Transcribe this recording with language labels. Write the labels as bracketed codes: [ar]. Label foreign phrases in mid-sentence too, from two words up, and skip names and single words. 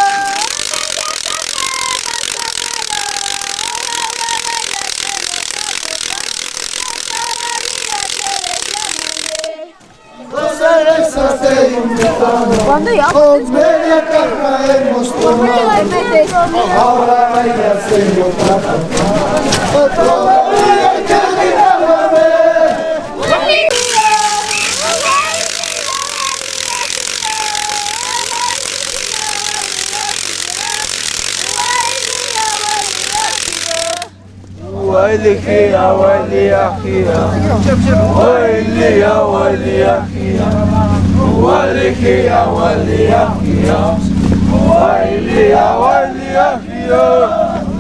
[es] Dos cervezas te he invitado, con media caja hemos tomado, ahora bailas en otra copa. Todavía quieres llamarme. [ar] ويلي يا ويلي يا خيا ويلي يا ويلي يا خيا ويلي يا ويلي يا خيا ويلي يا ويلي يا خيا